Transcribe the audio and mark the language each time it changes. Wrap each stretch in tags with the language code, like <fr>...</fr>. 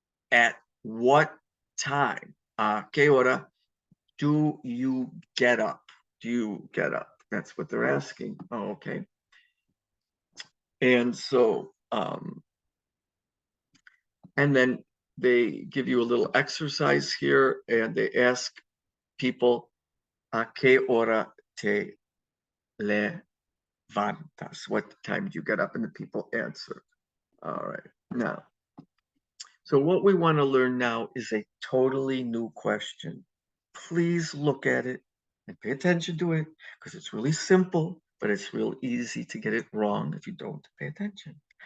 <en>At what time?</en> <es>¿A qué hora</es> <en>do you get up? Do you get up? That's what they're asking. Oh, okay. And so, and then they give you a little exercise here, and they ask people,</en> <es>¿a qué hora te levantas?</es> <en>What time do you get up? And the people answer. All right. Now, so what we want to learn now is a totally new question. Please look at it and pay attention to it because it's really simple, but it's real easy to get it wrong if you don't pay attention.</en>